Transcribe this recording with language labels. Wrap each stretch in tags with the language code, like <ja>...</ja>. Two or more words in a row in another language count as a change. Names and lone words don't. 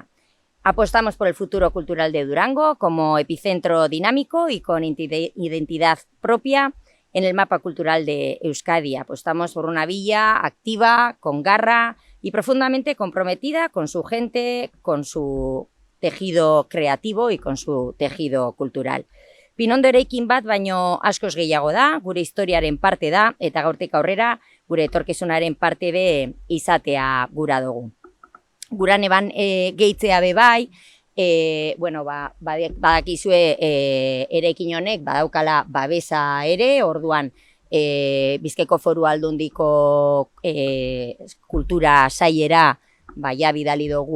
<es>Apostamos por el futuro cultural de Durango como epicentro dinámico y con identidad propia en el mapa cultural de Euskadi. Apostamos por una villa activa, con garra y profundamente comprometida con su gente, con su tejido creativo y con su tejido cultural.</es> <eu>Pinondo eraikin bat baino askoz gehiago da, gure historiaren parte da, eta gaurtik aurrera gure etorkizunaren parte be izatea gura dugu. Guran eban gehitzea bebai, badakizue eraikin honek badaukala babesa ere, orduan Bizkaiko Foru Aldundiko kultura sailera ja bidali dugu</eu>